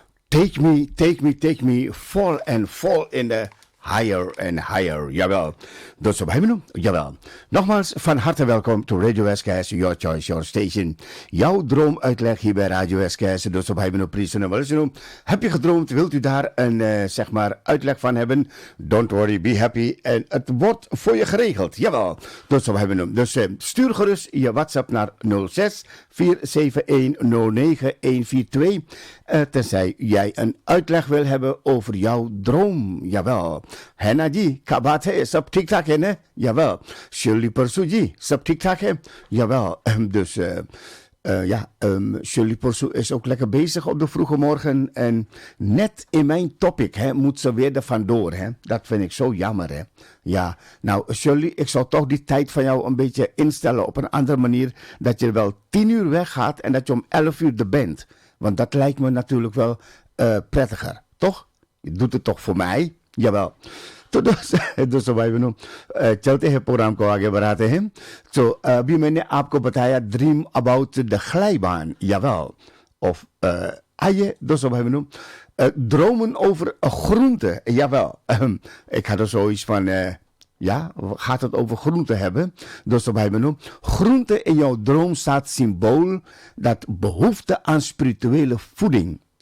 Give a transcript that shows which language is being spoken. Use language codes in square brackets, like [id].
[en] Take me, fall and fall in the higher and higher, jawel. [nl] Dat zo hebben we nu, jawel. Nogmaals, van harte welkom [en] to Radio SKS, your choice, your station. [nl] Jouw droomuitleg hier bij Radio SKS, dat zo hebben we nu, prijzen. Heb je gedroomd, wilt u daar een, zeg maar, uitleg van hebben? [en] Don't worry, be happy. [nl] En het wordt voor je geregeld, jawel. Dat zo hebben we nu. Dus stuur gerust je WhatsApp naar 06 471 09142. Tenzij jij een uitleg wil hebben over jouw droom, jawel. [hi] Henna ji, kabat hai, sab ठीक ठाक है ना? Jawel. Shirley Persu ji, sab ठीक ठाक है? Jawel. [nl] Dus Shirley Persu is ook lekker bezig op de vroege morgen. En net in mijn topic moet ze weer er vandoor. Hè? Dat vind ik zo jammer. Hè? Ja, nou Shirley, ik zou toch die tijd van jou een beetje instellen op een andere manier. Dat je wel 10 uur weggaat en dat je om 11 uur er bent. Want dat lijkt me natuurlijk wel prettiger. Toch? Je doet het toch voor mij? Jawel. [hi] तो दोस्तों भाई बहनों चलते हैं programme को आगे बढ़ाते हैं तो अभी मैंने आपको बताया [en] dream about the [hi] glijbaan jawel of आइए दोस्तों भाई बहनों [nl] dromen over groenten jawel ik had er zoiets van ja, gaat het over groenten hebben? Dus bij me groente in jouw droom staat symbool dat behoefte aan spirituele voeding.